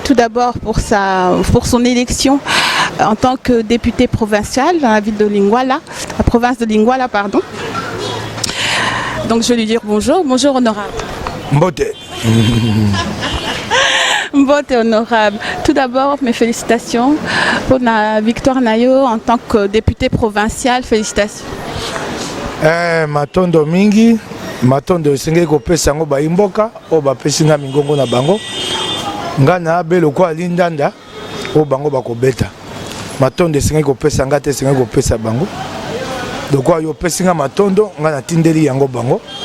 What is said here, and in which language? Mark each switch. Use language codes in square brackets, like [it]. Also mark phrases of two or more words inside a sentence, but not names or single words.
[fr] Tout d'abord pour sa, pour son élection en tant que député provincial dans la ville de Lingwala, la province de Lingwala, pardon. Donc je vais lui dire bonjour. Bonjour honorable. Mbote. [ln] Mbote honorable. [fr] Tout d'abord, mes félicitations pour la victoire Nayo en tant que député provincial. Félicitations. [ln] Eh, matondo mingi, matondo esengeli kopesa yango bayi mboka, oyo bapesi nga mingongo na bango. Nga na abe lokwa lindanda, oyo bango bakobeta. Matondo esengeli kopesa nga te, esengeli kopesa bango. Lokwa yo opesi nga matondo, nga natindeli yango bango.